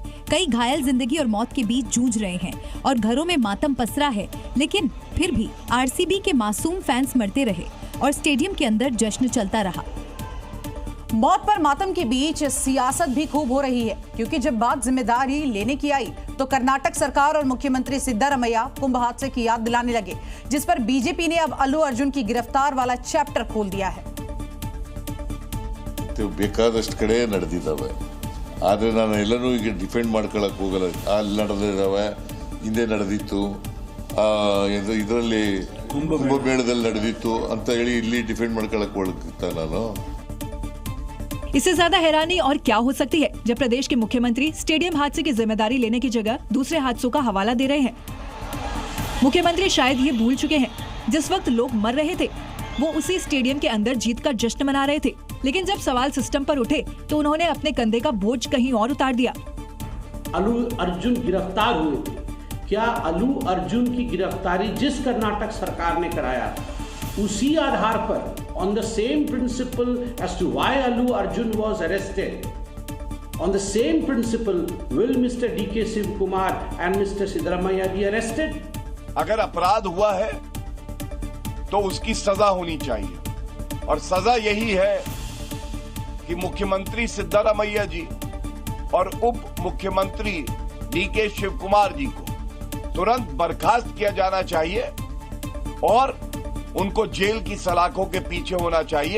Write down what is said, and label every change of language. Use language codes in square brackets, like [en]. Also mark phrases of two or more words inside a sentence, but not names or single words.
[hi] कई घायल जिंदगी और मौत के बीच जूझ रहे हैं और घरों में मातम पसरा है, लेकिन फिर भी आरसीबी के मासूम फैंस मरते रहे और स्टेडियम के अंदर जश्न चलता रहा। मौत पर मातम के बीच सियासत भी खूब हो रही है, क्योंकि जब बात जिम्मेदारी लेने की आई तो कर्नाटक सरकार और मुख्यमंत्री सिद्धारमैया कुंभ हादसे की याद दिलाने लगे, जिस पर बीजेपी ने अब अल्लू अर्जुन की गिरफ्तार वाला चैप्टर खोल दिया है। [kn] ಬೇಕಾದಷ್ಟು ಕಡೆ ನಡೆದಿದ್ದಾವೆ, ಆದರೆ ನಾನು ಎಲ್ಲನೂ ಈಗ ಡಿಫೆಂಡ್ ಮಾಡ್ಕೊಳ್ಳೋಕೆ ಹೋಗಲ್ಲ. ಅಲ್ಲಿ ನಡೆದಿದ್ದಾವೆ, ಹಿಂದೆ ನಡೆದಿತ್ತು, ಇದರಲ್ಲಿ ಕುಂಭಮೇಳದಲ್ಲಿ ನಡೆದಿತ್ತು ಅಂತ ಹೇಳಿ ಇಲ್ಲಿ ಡಿಫೆಂಡ್ ಮಾಡ್ಕೊಳ್ಳೋಕೆ ಹೋಗ್ತಾ ನಾನು. [hi] इससे ज्यादा हैरानी और क्या हो सकती है जब प्रदेश के मुख्यमंत्री स्टेडियम हादसे की जिम्मेदारी लेने की जगह दूसरे हादसों का हवाला दे रहे हैं। मुख्यमंत्री शायद ये भूल चुके हैं जिस वक्त लोग मर रहे थे वो उसी स्टेडियम के अंदर जीत का जश्न मना रहे थे, लेकिन जब सवाल सिस्टम पर उठे तो उन्होंने अपने कंधे का बोझ कहीं और उतार दिया। अल्लू अर्जुन गिरफ्तार हुए थे, क्या अल्लू अर्जुन की गिरफ्तारी जिस कर्नाटक सरकार ने कराया उसी आधार पर, [en] on the same principle as to why Allu Arjun was arrested, on the same principle will Mr. D.K. Shiv Kumar and Mr. Siddaramaiah be arrested? [hi] अगर अपराध हुआ है तो उसकी सजा होनी चाहिए, और सजा यही है कि मुख्यमंत्री सिद्धारमैया जी और उप मुख्यमंत्री डी.के. शिव कुमार जी को तुरंत बर्खास्त किया जाना चाहिए और उनको जेल की सलाखों के पीछे होना चाहिए।